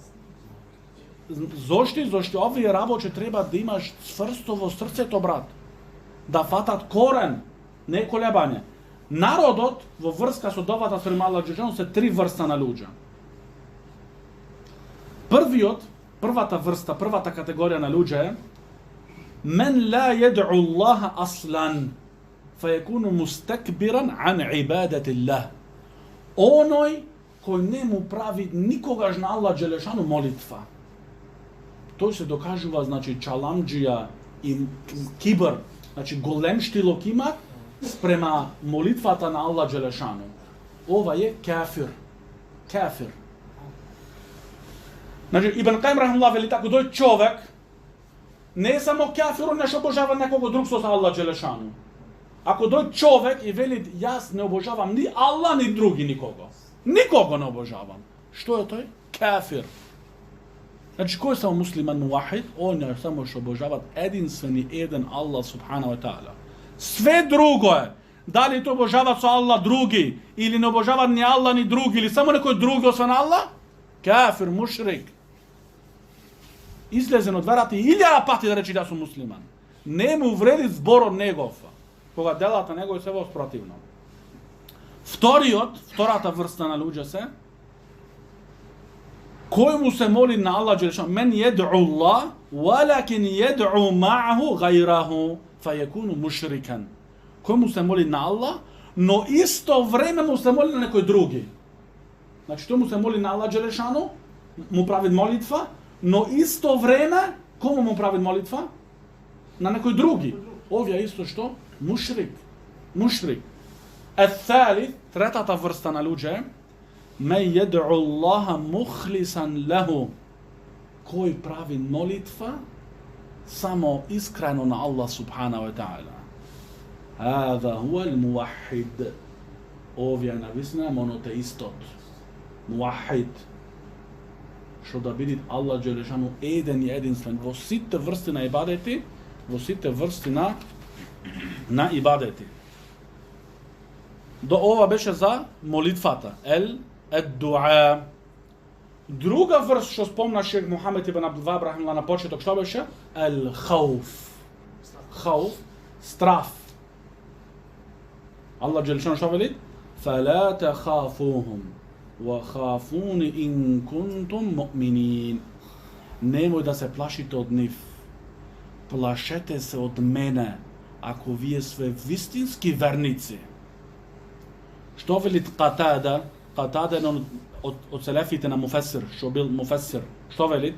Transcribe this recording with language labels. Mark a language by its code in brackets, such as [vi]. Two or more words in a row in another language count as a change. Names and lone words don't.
[mk] Зошто овие работи треба да имаш цврсто во срцето, брат. Да фатат корен, не колебање. Народот во врска со довата спрема Аллах Джелешану се 3 врста на луѓе. Првата врста, првата категорија на луѓе е [ar] من لا يدعو الله أصلا فيكون مستكبرا عن عبادة الله. [mk] Оној кој не му прави никогаш на Аллах Джелешану молитва. Тој се докажува, значи, чаламџија и кибр, значи големштилок има спрема молитвата на Аллах Джелешану. Ова е кафир. Значи, Ибн Каим рахмуллах вели тако, тој човек не е само кафир, он нешто обожава некого друг со Аллах Джелешану. Ако дој човек и вели, јас не обожавам ни Аллах, ни други никого. Никого не обожавам. Што е тој? Кафир. Значи, кој е само муслиман муахид? Он е само што обожават единствен и еден Аллах [ar] سبحانه وتعالى. [mk] Све друго е. Дали тоа обожават со Аллах други, или не обожават ни Аллах, ни други, или само некој други освен Аллах? Кафир, мушрик. Излезен од верата и 1000 пати да речи да сум муслиман. Не му вреди зборот негов, кога делата него се во спротивно. Втората врста на луѓе се, кој му се моли на Аллах Джелешану, [ar] من يدعو الله ولكن يدعو معه غيره فيكون مشركا. [mk] Кој му се моли на Аллах, но исто време му се моли на некој други. Значи, тој му се моли на Аллах Джелешану, му прави молитва, но исто време, кому му прави молитва? На некој други. Овие исто што? Мушрик. Третата врста на луѓе, [ar] من يدعو الله مخلصا له. [mk] Кој прави молитва само искрено на Аллах [ar] سبحانه وتعالى. هذا هو الموحد. [mk] Овие нависна монотеистот. Муахид. Што да биде Аллах Джелешану еден и единствен во сите врсти на ибадети, во сите врсти на ибадети. До ова беше за молитвата. [ar] الدعاء. [mk] Друга врст што спомнаше Мухамед ибн Абдул Вахаб рахимахуллах на почеток, што беше? [ar] الخوف. [mk] Хауф, страф. Аллах Ѓелешану што вели? [ar] فَلَا تَخَافُوهُمْ وَخَافُونِ إِن كُنْتُمْ مُؤْمِنِينَ. [mk] Немој да се плашите од њих. Плашете се од мене, ако ви све вистински верници. Што вели Катада? Катада је од селефите на муфесир, што бил муфесир. Што вели?